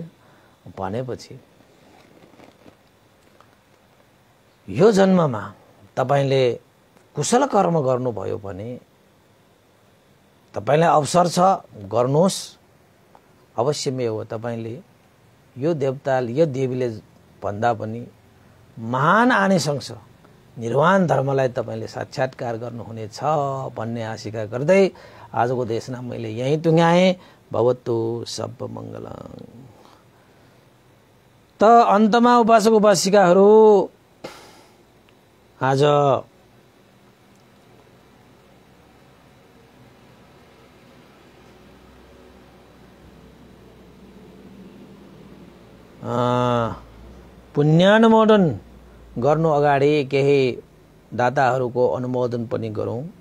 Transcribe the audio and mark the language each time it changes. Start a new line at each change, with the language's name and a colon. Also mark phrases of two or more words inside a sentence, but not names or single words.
Nepali: भनेपछि यो जन्ममा तपाईँले कुशल कर्म गर्नुभयो भने तपाईँलाई अवसर छ, गर्नुहोस्। अवश्यमै हो, तपाईँले यो देवता, यो देवीले भन्दा पनि महान आनिसंस निर्वाण धर्मलाई तपाईँले साक्षात्कार गर्नुहुनेछ भन्ने आशिका गर्दै आजको देशना मैले यहीँ टुङ्गाएँ।
Pali: भवतु सब मङ्गलम्।
Nepali: त अन्तमा उपासक उपासिकाहरू, आज पुण्यानुमोदन गर्नु अगाडि केही दाताहरूको अनुमोदन पनि गरौँ।